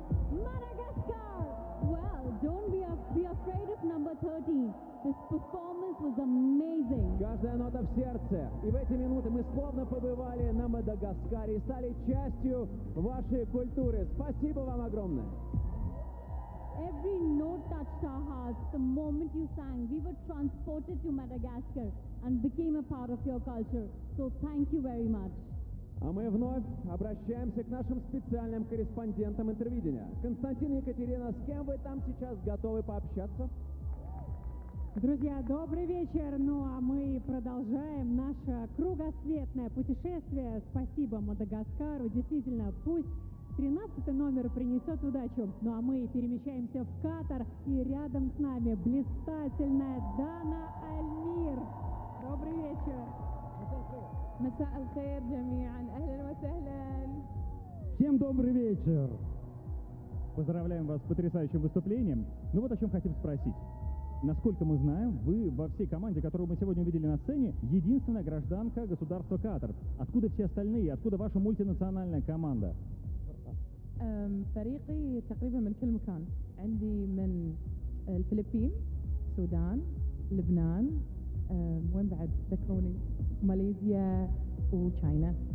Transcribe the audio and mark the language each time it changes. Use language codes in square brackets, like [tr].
[en] Мадагаскар! Well, don't be afraid of number 13. This performance was amazing. [ru] Каждая нота в сердце. И в эти минуты мы словно побывали на Мадагаскаре и стали частью вашей культуры. Спасибо вам огромное. [en] Every note touched our hearts. The moment you sang, we were transported to Madagascar and became a part of your culture. So thank you very much. [ru] А мы вновь обращаемся к нашим специальным корреспондентам Интервидения. Константин и Екатерина, с кем вы там сейчас готовы пообщаться? Друзья, добрый вечер. Ну а мы продолжаем наше кругосветное путешествие. Спасибо Мадагаскару. Действительно, пусть 13 номер принесет удачу. Ну а мы перемещаемся в Катар. И рядом с нами блистательная Дана Альмир. Добрый вечер. [ar] Масса аль-хайр джамиан. Ахлан ва сахлан. [ru] Всем добрый вечер. Поздравляем вас с потрясающим выступлением. Ну вот о чем хотим спросить. Насколько мы знаем, вы во всей команде, которую мы сегодня увидели на сцене, единственная гражданка государства Катар. Откуда все остальные? Откуда ваша мультинациональная команда? [ar] Фариқи تقريبا من كل مكان. عندي من الفلبين, السودان, لبنان, وين بعد ذكروني, ماليزيا وتشاينا.